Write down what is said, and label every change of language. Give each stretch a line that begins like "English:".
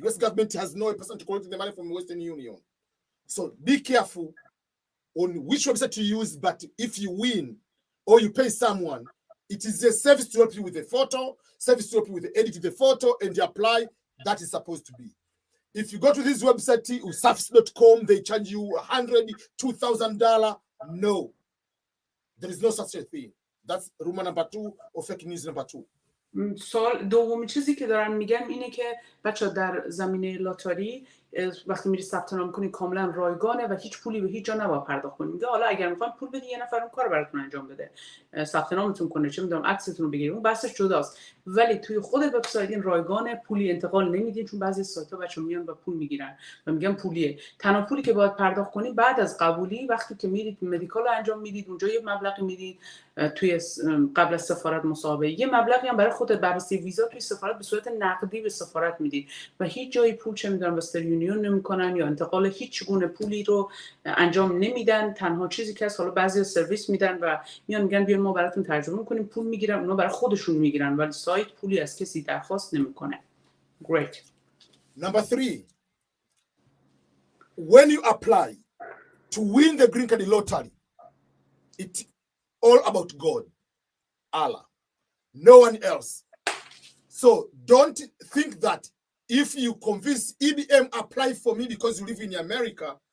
English: US government has no person to collect the money from Western Union. So be careful on which website you use, but if you win or you pay someone, it is a service to help you with the photo, service to help you with the edit the photo and you apply. That is supposed to be. If you go to this website, usafs.com, they charge you $100, $2,000. No, there is no such a thing. That's rumor number two or fake news number two.
Persian: سوال دومی چیزی که دارن میگن اینه که بچه در زمینه لاتاری وقتی میری ثبت نام کنی کاملا رایگانه و هیچ پولی به هیچ جا نباید پرداخت کنی. میگه حالا اگر میخواین پول بدی یه نفر اون کارو براتون انجام بده، ثبت نامتون کنه، چه میدونم عکستون رو بگیرید، اون بحثش جداست. ولی توی خود وبسایت این رایگانه، پولی انتقال نمیدین، چون بعضی سایت‌ها بچه‌ها میان و پول میگیرن و میگن پولیه. تنها پولی که باید پرداخت کنی بعد از قبولی، وقتی که میرید مدیکال رو انجام میدید اونجا یه مبلغی میدید، توی قبل از سفارت مصاحبه یه مبلغی هم برای خودت بررسی ویزا توی سفارت به صورت نقدی به سفارت میدید و هیچ جای پول چه میدونم وسترن یونیون نمیکنن یا انتقال هیچ گونه پولی رو انجام نمیدن. تنها چیزی که هست حالا بعضی سرویس میدن و میان میگن بیاین ما براتون ترجمه میکنیم، پول میگیرن، اونا برای خودشون میگیرن ولی سایت پولی از کسی درخواست نمیکنه.
English: Great. Number three, when you apply to win the green card lottery, it's all about God, Allah, no one else. So don't think that if you convince EBM apply for me because you live in America,